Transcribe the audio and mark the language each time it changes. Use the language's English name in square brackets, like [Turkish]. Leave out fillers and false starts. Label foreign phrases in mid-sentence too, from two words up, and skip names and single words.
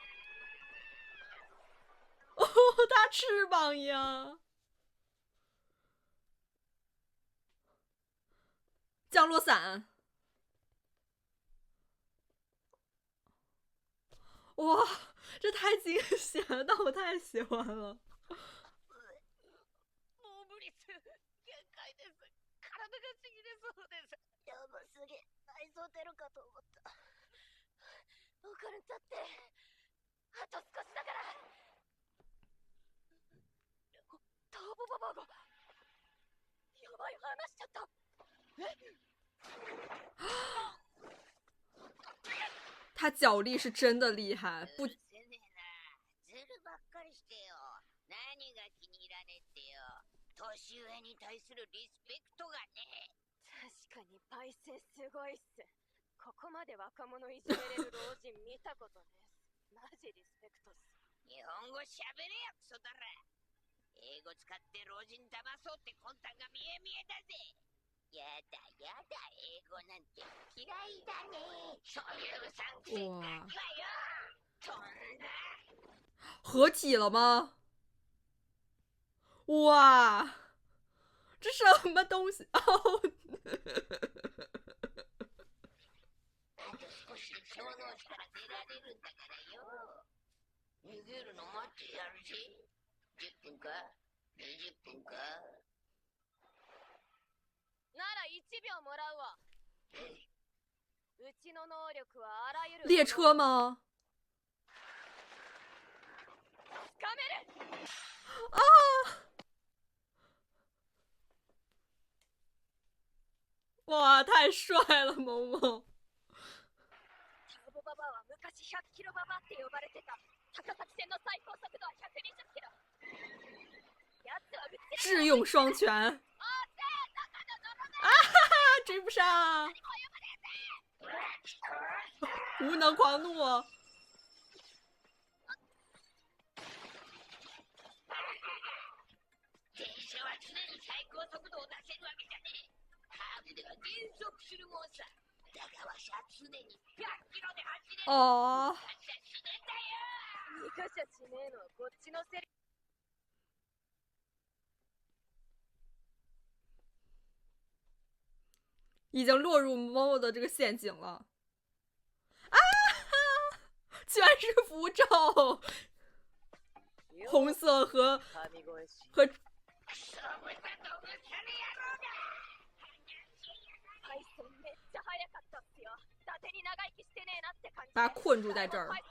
[Chinese] 哦，他翅膀呀！降落伞。哇，这太惊险了，但我太喜欢了。 [Japanese] もう無理っす。限界です。体がちぎれそうです。やばすぎ。内臓出るかと思った。分かるんだって。あと少しだから。ターボババアが。やばい、話しちゃった。 [Chinese] 他脚力是真的厉害，不。 [Japanese] ずるばっかりしてよ。何が気に入らねってよ。年上に対するリスペクトがね。確かにパイセンすごいっす。ここまで若者いじめれる老人見たことねえ。マジリスペクトっす。日本語しゃべれやクソだら。英語使って老人騙そうって魂胆が見え見えだぜ。やだやだ、英語なんて嫌いだね。そういううさんくせガキはよ。とんだ。 [Chinese] 合体了吗？哇，这什么东西？哦， [Japanese] あと少しで超能力から出られるんだからよ。逃げるの待ってやるぜ。10分か ?20 分かなら1秒もらうわ。うちの能力はあらゆる。 [Chinese] 列车吗？ [Japanese] つかめる。 [Chinese] 啊！哇，太帅了，萌萌！ [Japanese] ターボババアは昔100キロババアって呼ばれてた。高崎線の最高速度は120キロ。やつはうち [Chinese] 智勇双全。啊哈哈，追不上！无能狂怒。 [Japanese] 電車は常に最高速度を出せるわけじゃねえ。カーブでは減速するもんさ。だがわしは常に100キロで走れる。 [Chinese] 哦， [Japanese] 逃がしゃしねえんだよ。逃がしゃしねえのはこっちのセリ。 [Chinese] 已经落入猫猫的这个陷阱了。啊！居然是符咒，红色和把他困住在这儿。